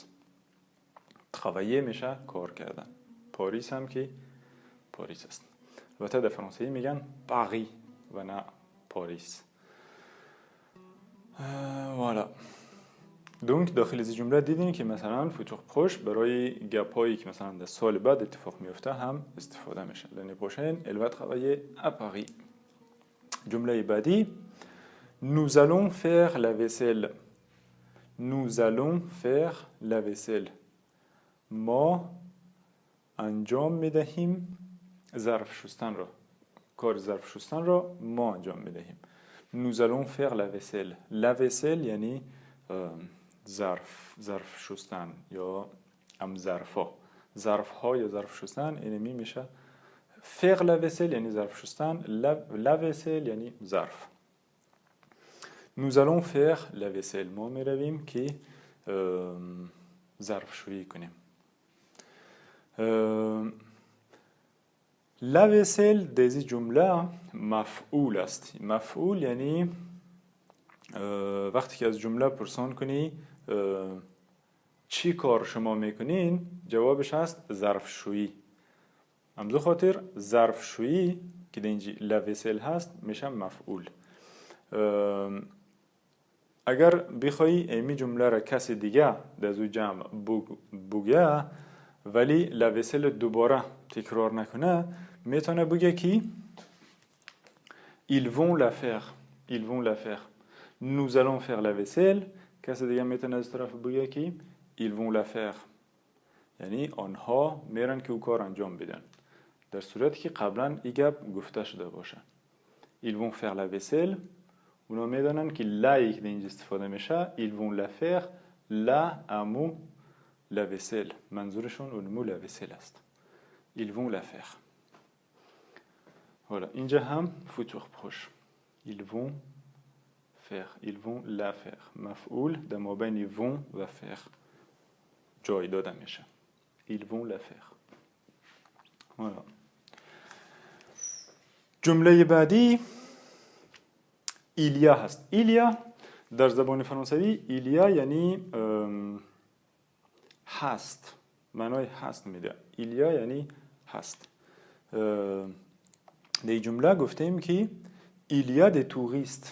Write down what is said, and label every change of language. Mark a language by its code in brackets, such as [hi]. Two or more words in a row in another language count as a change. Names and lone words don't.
[fa] travailler میشه کار کردن. پاریس هم که پاریس است. البته در فرانسوی میگن پاری و نه پاریس. voilà. donc داخل از جمله دیدین که مثلا [fr] futur proche [fa] برای گپایی که مثلا در سال بعد اتفاق میفته هم استفاده میشه. [fr] l'année prochaine elle va travailler à Paris. [fa] جمله بعدی [fr] nous allons faire la vaisselle. nous allons faire la vaisselle. [fa] ما انجام میدهیم ظرف شستن را. کار ظرف شستن را ما انجام میدهیم. [fr] nous allons faire la vaisselle. la vaisselle [fa] یعنی ظرف شستن یا ظرفا. ظرفها یا ظرف شستن اینمی میشه. [fr] faire la vaisselle [fa] یعنی ظرف شستن. [fr] la vaisselle [fa] یعنی ظرف. [fr] nous allons faire la vaisselle. [fa] ما میرویم که ظرف شویی کنیم. [fr] la vaisselle [fa] در این جمله مفعول است. مفعول یعنی وقتی که از جمله پرسان کنی چی کار شما میکنین جوابش هست ظرفشویی. همزو خاطر ظرفشویی که در اینجا [fr] la vaisselle [fa] هست میشه مفعول. اگر بخوای ایمی جمله را کسی دیگه در زو جمع بگه ولی [fr] la vaisselle [fa] دوباره تکرار نکنه میتونه بگه که [fr] ils vont la faire. ils vont la faire. nous allons faire la vaisselle. [fa] کسی دیگه میتونه از طرف بگه که [fr] ils vont la faire [fa] یعنی آنها میرن که او کار انجام بدن در صورتی که قبلا این گپ گفته شده باشه. [fr] ils vont faire la vaisselle [fa] اونا میدانن که لایی که اینجا استفاده میشه [fr] ils vont la faire la [fa] امو [fr] la vaisselle [fa] منظورشون اونمو [fr] la vaisselle [fa] است. [fr] ils vont la faire. voilà. [fa] اینجا هم [fr] futur proche. ils vont faire. ils vont la faire. [fa] مفعول در مابین vont و faire جای داده میشه. [fr] ils vont la faire. voilà. [fa] جمله بعدی [fr] il y a [fa] هست. [fr] il y a [fa] در زبان فرانسوی [fr] il y a [fa] یعنی هست. معنای هست میده. [fr] il y a [fa] یعنی هست. در این جمله گفتیم که [fr] il y a des touristes.